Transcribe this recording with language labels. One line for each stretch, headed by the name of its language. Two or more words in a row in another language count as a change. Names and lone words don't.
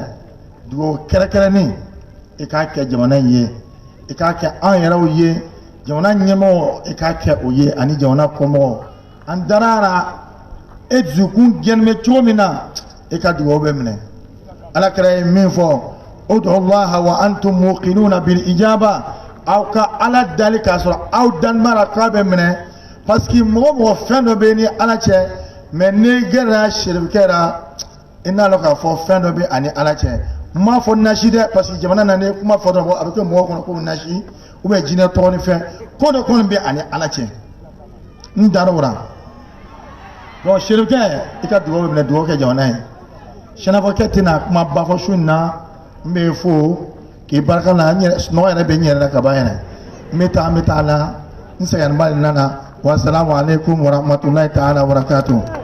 Bambara: dugawu kɛrɛnkɛrɛnnen i k'a kɛ jamana in ye i k'a kɛ an yɛrɛw ye jamana ɲɛmɔgɔ i k'a kɛ o ye ani jamana kɔmɔgɔw an darara e dusukun gɛnnen bɛ cogo min na i ka dugawu bɛ minɛ alakira ye min fɔ udu
Arabic: الله وأنتم موقنون بالإجابة
Bambara: aw ka ala dali k'a sɔrɔ aw danimara k'a bɛ minɛ
French: parce que
Bambara: mɔgɔ mɔgɔ fɛn dɔ bɛ ni ala cɛ mais ne gɛrɛla shérifukɛ la i n'a dɔn k'a fɔ fɛn dɔ bɛ ani ala cɛ n m'a fɔ nasi dɛ
French: parce que
Bambara: jamana na ne kuma fɔ dɔrɔn a bɛ kɛ mɔgɔw kɔnɔ ko nasi
French: ou bien
Bambara: jinɛ tɔgɔ ni fɛn ko dɔ kɔni bɛ ani ala cɛ n dar'o la donc shérifukɛ i ka dugawu bɛ minɛ dugawu kɛ jamana ye sɛnɛfɔkɛ tɛna kuma ba fɔ su in na n bɛ fo k'i barika la n yɛrɛ sunɔgɔ yɛrɛ bɛ n yɛrɛ la ka ban yɛrɛ n bɛ taa la n sɛgɛnba de nana
Arabic: والسلام عليكم ورحمة الله تعالى وبركاته.